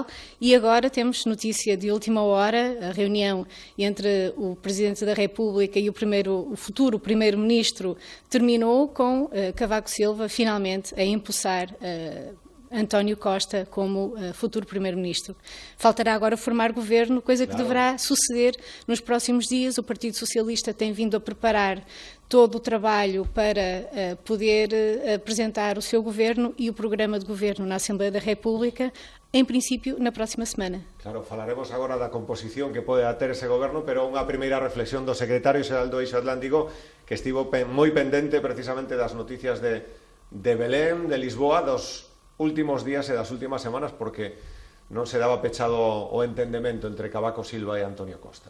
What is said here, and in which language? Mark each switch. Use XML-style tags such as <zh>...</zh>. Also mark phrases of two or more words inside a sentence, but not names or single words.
<pt>E agora temos notícia de última hora, a reunião entre o Presidente da República e o futuro primeiro-ministro terminou com Cavaco Silva finalmente a empossar António Costa como futuro primeiro-ministro. Faltará agora formar governo, coisa que deverá suceder nos próximos dias. O Partido Socialista tem vindo a preparar todo o trabalho para poder apresentar o seu governo e o programa de governo na Assembleia da República, en princípio, na próxima semana.</pt> <gl>Claro, falaremos agora da composición que pode ter ese goberno, pero unha primeira reflexión do secretario xeral do Eixo Atlántico, que estivo moi pendente precisamente das noticias de Belén, de Lisboa, dos últimos días e das últimas semanas, porque non se daba pechado o entendemento entre Cavaco Silva e Antonio Costa.</gl>